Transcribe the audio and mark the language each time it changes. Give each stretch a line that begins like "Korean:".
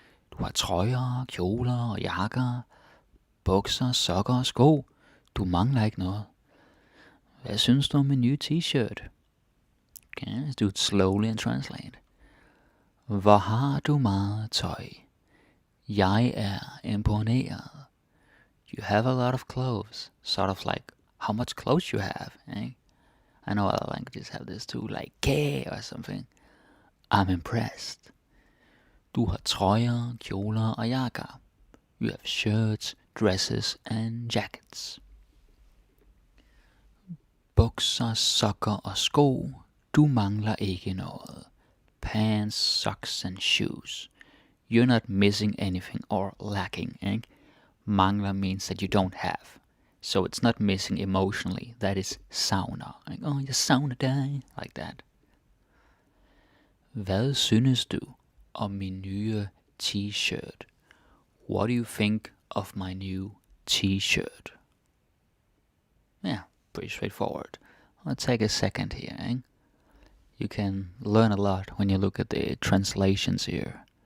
Danish: Du har trøjer, kjoler og jakker, bukser, sokker og sko. Du mangler ikke noget. Hvad synes du om min nye t-shirt?
English: Okay, let's do it slowly and translate.
Danish: Hvor har du meget tøj? Jeg er imponeret.
English: You have a lot of clothes. Sort of like how much clothes you have. Eh? I know other languages have this too, like K or something. I'm impressed.
Danish: Du har trøjer, kjoler og jakker.
English: You have shirts, dresses and jackets.
Danish: Bukser, sokker og sko. Du mangler ikke noget.
English: Pants, socks and shoes. You're not missing anything or lacking. Mangler means that you don't have. So it's not missing emotionally. That is savner. Like, oh,
Danish: jeg savner dig.
English: Like that.
Danish: Hvad synes du om min nye t-shirt?
English: What do you think of my new t-shirt? Yeah, pretty straightforward. I'll take a second here. You can learn a lot when you look at the translations here.